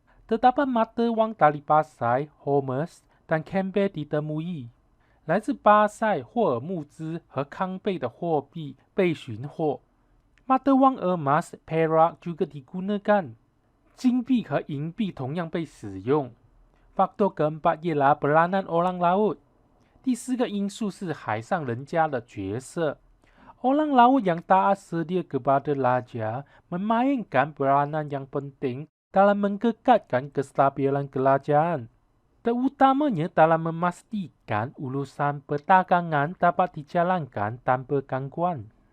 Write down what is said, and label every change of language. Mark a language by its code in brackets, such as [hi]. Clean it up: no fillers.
[ms] Terdapat mata wang dari Pasai, Hormuz dan Canberra ditemui。 [zh] 来自巴塞、霍尔木兹和康贝的货币被寻获。 [ms] Mata wang emas, perak juga digunakan。 [zh] 金币和银币同样被使用。 [ms] Faktor keempat ialah peranan orang laut。 [zh] 第四个因素是海上人家的角色。 [ms] Orang laut yang taat setia kepada raja memainkan peranan yang penting dalam mengekatkan kestabilan kerajaan, terutamanya dalam memastikan urusan perdagangan dapat dijalankan tanpa gangguan。